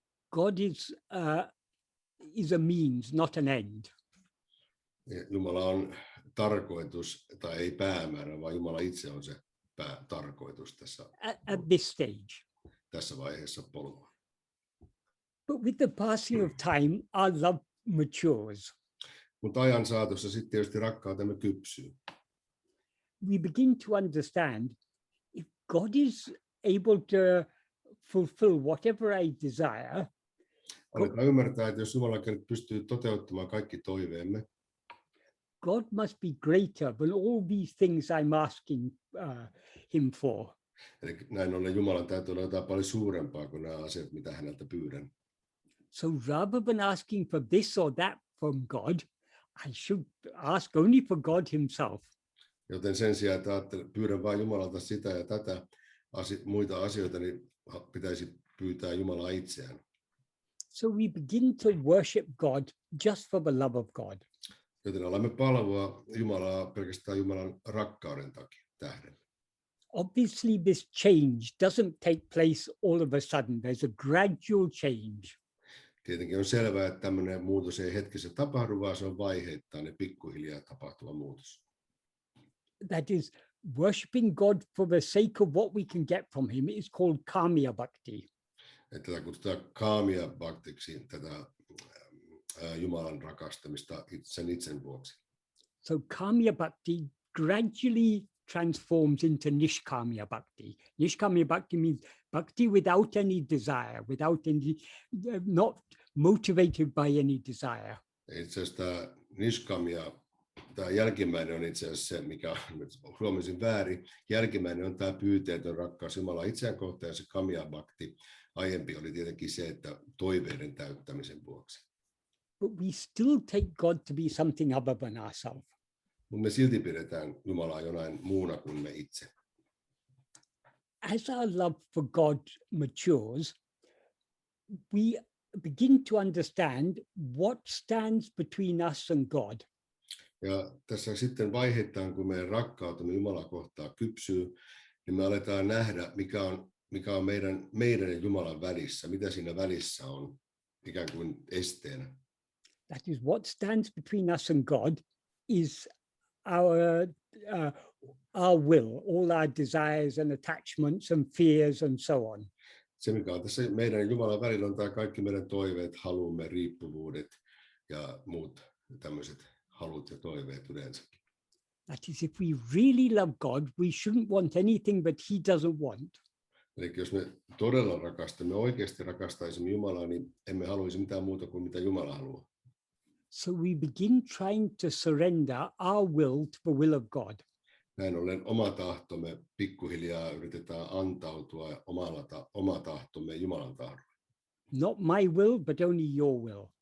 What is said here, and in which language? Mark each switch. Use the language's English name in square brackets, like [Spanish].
[English] God is a means, not an end. [Finnish] Jumala on tarkoitus tai ei päämäärä, vaan Jumala itse on se tarkoitus tässä. [English] At this stage. [Finnish] Tässä vaiheessa polkua. [English] But with the passing of time, our love matures. [Finnish] Mutta ajan saatossa sitten tietysti rakkautemme kypsyy. [English] We begin to understand if God is able to fulfill whatever I desire. [Finnish] Aletaan ymmärtää, että jos Jumala pystyy toteuttamaan kaikki toiveemme, [English] God must be greater than all these things I'm asking him for. [Finnish] Eli näin ollen Jumalan täytyy olla jotain paljon suurempaa kuin nämä asiat, mitä häneltä pyydän. [English] So rather than asking for this or that from God, I should ask only for God himself. [Finnish] Joten sen sijaan, että pyydän vain Jumalalta sitä ja tätä muita asioita, niin pitäisi pyytää Jumalaa itseään. [English] So we begin to worship God just for the love of God. [Finnish] Joten alamme palvoa Jumalaa pelkästään Jumalan rakkauden tähden. [English] Obviously, this change doesn't take place all of a sudden. There's a gradual change. [Finnish] Tietenkin on selvää, että tämmöinen muutos ei hetkessä tapahdu, vaan se on vaiheittainen, pikkuhiljaa tapahtuva muutos. [English] That is, worshipping God for the sake of what we can get from him is called kamya bhakti. [Finnish] Tätä kutsutaan kamya bhaktiksi, tätä Jumalan rakastamista sen itsen vuoksi. [English] So kamya bhakti gradually transforms into nishkamya bhakti. Nishkamya bhakti means bhakti without any desire, without any, not motivated by any desire. [Finnish] Itse asiassa tämä nishkamya, tämä jälkimmäinen on itse asiassa se, mikä huomasin väärin. Jälkimmäinen on tämä pyyteetön rakkaus Jumala itseään kohtaan, ja se kamya bhakti. Aiempi oli tietenkin se, että toiveiden täyttämisen vuoksi. [English] But we still take God to be something other than ourselves. [Finnish] Mutta me silti pidetään Jumalaa jonain muuna kuin me itse. [English] As our love for God matures, we begin to understand what stands between us and God. [Finnish] Ja tässä sitten vaiheittain, kun meidän rakkautemme Jumalaa kohtaan kypsyy, niin me aletaan nähdä, mikä on meidän ja Jumalan välissä, mitä siinä välissä on ikään kuin esteenä. [English] That is, what stands between us and God is our will, all our desires and attachments and fears and so on. [Finnish] Se, mikä on tässä meidän ja Jumalan välillä, on tämä kaikki meidän toiveet, halumme, riippuvuudet ja muut tämmöiset halut ja toiveet yleensäkin. [English] That is, if we really love God, we shouldn't want anything that he doesn't want. [Finnish] Eli jos me todella rakastamme, oikeasti rakastaisimme Jumalaa, niin emme haluaisi mitään muuta kuin mitä Jumala haluaa. [English] So we begin trying to surrender our will to the will of God. [Finnish] Näin ollen oma tahtomme pikkuhiljaa yritetään antautua oma tahtomme Jumalan tahdolle. [English] Not my will, but only your will.